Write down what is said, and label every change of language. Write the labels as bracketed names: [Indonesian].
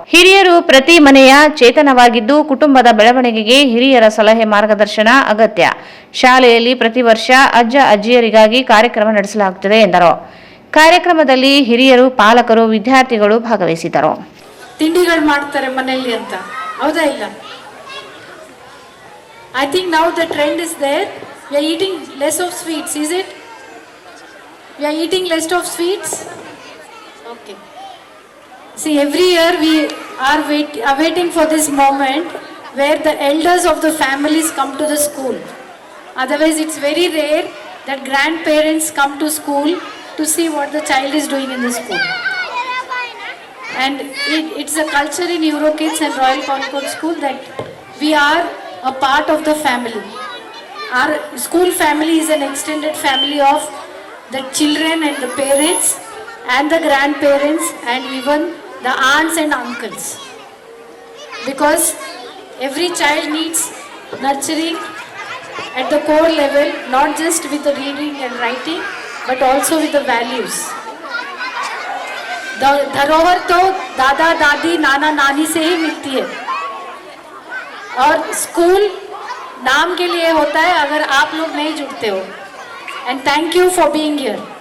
[Kannada] ಹಿರಿಯರು ಪ್ರತಿ ಮನೆಯ ಚೇತನವಾಗಿದ್ದು, ಕುಟುಂಬದ ಬೆಳವಣಿಗೆಗೆ ಹಿರಿಯರ ಸಲಹೆ ಮಾರ್ಗದರ್ಶನ ಅಗತ್ಯ. ಶಾಲೆಯಲ್ಲಿ ಪ್ರತಿ ವರ್ಷ ಅಜ್ಜಿಯರಿಗಾಗಿ ಕಾರ್ಯಕ್ರಮ ನಡೆಸಲಾಗುತ್ತದೆ ಎಂದರು. ಕಾರ್ಯಕ್ರಮದಲ್ಲಿ ಹಿರಿಯರು, ಪಾಲಕರು, ವಿದ್ಯಾರ್ಥಿಗಳು ಭಾಗವಹಿಸಿದರು. ತಿಂಡಿಗಳು ಮಾಡ್ತಾರೆ ಮನೆಯಲ್ಲಿ ಅಂತ, ಹೌದಾ ಇಲ್ಲ? [English] I think now the trend is there. We are eating less of sweets, is it? We are eating less of sweets? Okay. See, every year we are awaiting for this moment where the elders of the families come to the school. Otherwise, it's very rare that grandparents come to school to see what the child is doing in the school. And it's a culture in Eurokids and Royal Concord School that we are a part of the family. Our school family is an extended family of the children and the parents and the grandparents and even the aunts and uncles. Because every child needs nurturing at the core level, not just with the reading and writing, but also with the values. [Hindi] धरोहर तो दादा दादी नाना नानी से ही मिलती है और school नाम के लिए होता है अगर आप लोग नहीं जुड़ते हो. [English] And thank you for being here.